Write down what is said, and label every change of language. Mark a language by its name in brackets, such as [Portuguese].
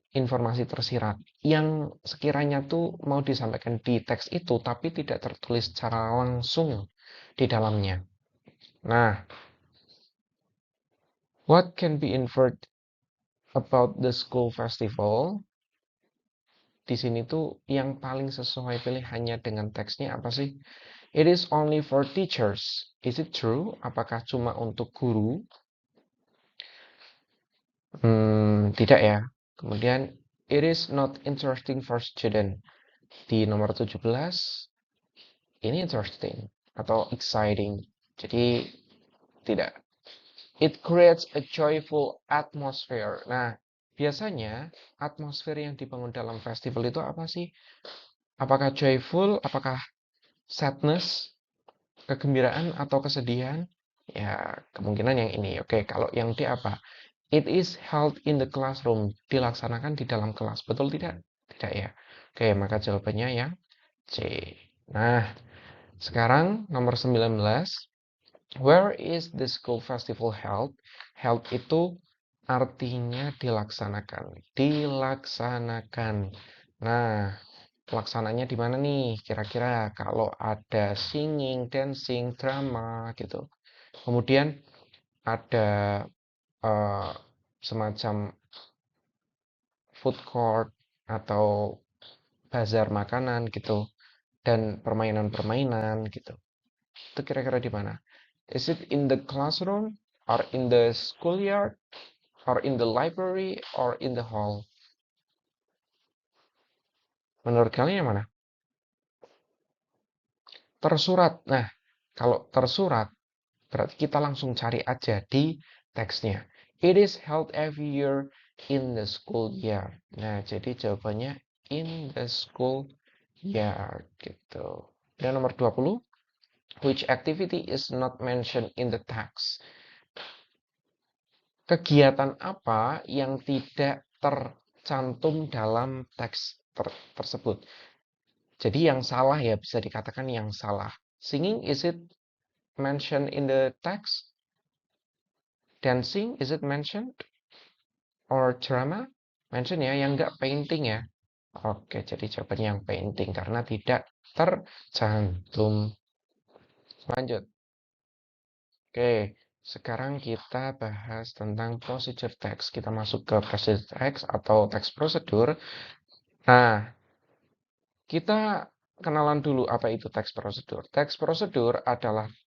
[Indonesian] Informasi tersirat. Yang sekiranya tuh mau disampaikan di teks itu, tapi tidak tertulis secara langsung di dalamnya. [English] Nah, what can be inferred about the school festival? [Indonesian] Di sini tuh yang paling sesuai pilihannya dengan teksnya apa sih? [English] It is only for teachers. Is it true? [Indonesian] Apakah cuma untuk guru? Tidak ya. [English] Kemudian, it is not interesting for student. [Indonesian] Di nomor 17, ini interesting atau exciting. Jadi, tidak. [English] It creates a joyful atmosphere. [Indonesian] Nah, biasanya atmosfer yang dibangun dalam festival itu apa sih? Apakah joyful? Apakah sadness? Kegembiraan atau kesedihan? Ya, kemungkinan yang ini. Oke, kalau yang D apa? [English] It is held in the classroom. [Indonesian] Dilaksanakan di dalam kelas. Betul tidak? Tidak ya. Oke, maka jawabannya yang C. Nah, sekarang nomor 19. [English] Where is the school festival held? [Indonesian] Held itu artinya dilaksanakan. Dilaksanakan. Nah, pelaksananya di mana nih? Kira-kira kalau ada singing, dancing, drama gitu. Kemudian ada semacam food court atau bazar makanan gitu dan permainan-permainan gitu. Itu kira-kira di mana? [English] Is it in the classroom or in the schoolyard or in the library or in the hall? [Indonesian] Menurut kalian yang mana? Tersurat. Nah, kalau tersurat berarti kita langsung cari aja di teksnya. [English] It is held every year in the school year. [Indonesian] Nah, jadi jawabannya [English] in the school year [Indonesian] gitu. Dan nomor 20, [English] which activity is not mentioned in the text? [Indonesian] Kegiatan apa yang tidak tercantum dalam teks tersebut? Jadi yang salah ya bisa dikatakan yang salah. [English] Singing, is it mentioned in the text? Dancing, is it mentioned? Or drama? [Indonesian] Mention ya, yang enggak painting ya. Oke, jadi jawabannya yang painting karena tidak tercantum. Lanjut. Oke, sekarang kita bahas tentang procedure text. Kita masuk ke procedure text atau text prosedur. Nah, kita kenalan dulu apa itu text prosedur. Text prosedur adalah